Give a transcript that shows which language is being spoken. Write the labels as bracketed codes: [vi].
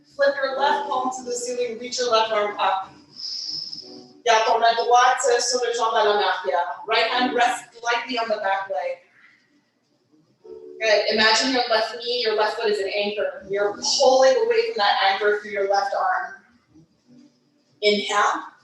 [en] Flip your left palm to the ceiling, reach your left arm up. [fr] Garde ton main droite sur le jambe à l'arrière. [en] Right hand rests lightly on the back leg. Good. Imagine your left knee, your left foot is an anchor. You're pulling away from that anchor through your left arm. Inhale.